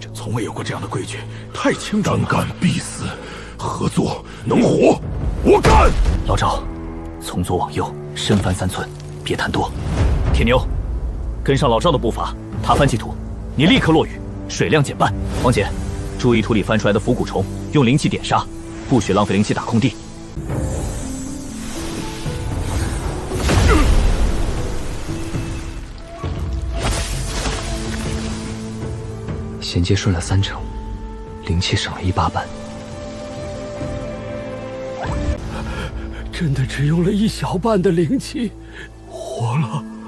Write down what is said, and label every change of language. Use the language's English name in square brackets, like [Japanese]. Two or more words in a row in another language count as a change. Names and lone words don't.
[Chinese] 從未有過這樣的規矩，太清楚了。單幹必死，合作能活，我幹。老趙，從左往右，深翻3寸，別貪多。鐵牛，跟上老趙的步伐。他翻起土，你立刻落雨，水量減半。王姐，注意土裡翻出來的腐骨蟲，用靈氣點殺，不許浪費靈氣打空地。衔接順了3成，靈氣省了1/8半。真的只用了1小半的靈氣，活了。